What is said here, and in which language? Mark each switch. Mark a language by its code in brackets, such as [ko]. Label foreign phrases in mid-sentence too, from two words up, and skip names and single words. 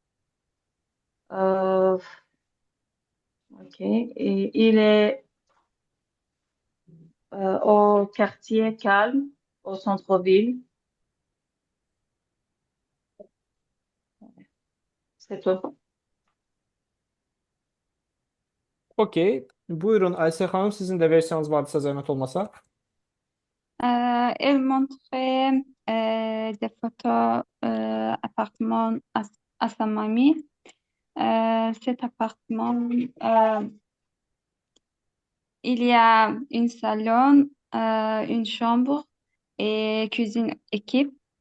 [fr] Ok. Et il est au quartier calme, au centre-ville. C'est tout. Okey. [az] Buyurun Aysel xanım, sizin də versiyanız varsa zəhmət olmasa. [fr] Elle montrait des photos appartement à sa mamie. Cet appartement, il y a une salon, une chambre et cuisine équipe.